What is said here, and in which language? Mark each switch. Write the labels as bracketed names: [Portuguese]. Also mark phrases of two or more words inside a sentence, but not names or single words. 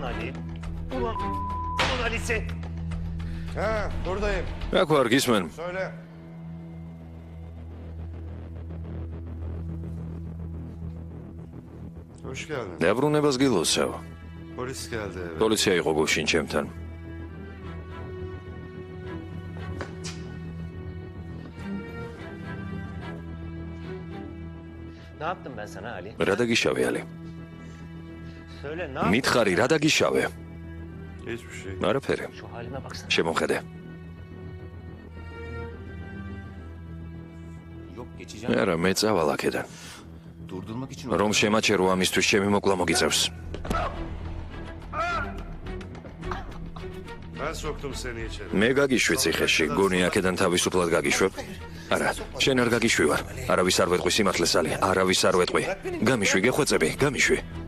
[Turkish] Buradayım. [Georgian] აქ ვარ გისმენ. [Turkish] Söyle. Hoş geldin. [Georgian] დაბრუნებას გილოცავ. [Turkish] Polis geldi eve. [Georgian] პოლიცია იყო გუშინ ჩემთან. [Turkish] Ne yaptım ben sana Ali? [Georgian] რა დაგიშავე ალი? [Turkish] Söyle ne yaptım? [Georgian] მითხარი რა დაგიშავე? [Turkish] Hiçbir şey. [Georgian] არაფერი. [Turkish] Şu halime baksana. [Georgian] შემოხედე. [Turkish] Yok geçeceğim. [Georgian] არა მე წავალ აქედან. [Turkish] Durdurmak için [Georgian] რომ შემაჩერო ამისთვის ჩემი მოკლა მოგიწევს. [Turkish] Ben soktum seni içeri. [Georgian] მე გაგიშვი ციხეში, გონი აქედან თავისუფლად გაგიშვებ? არა, შენ არ გაგიშვი ვარ. არავის არ ვეტყვი სიმართლეს ალი, არავის არ ვეტყვი. გამიშვი, გეხვეწები, გამიშვი.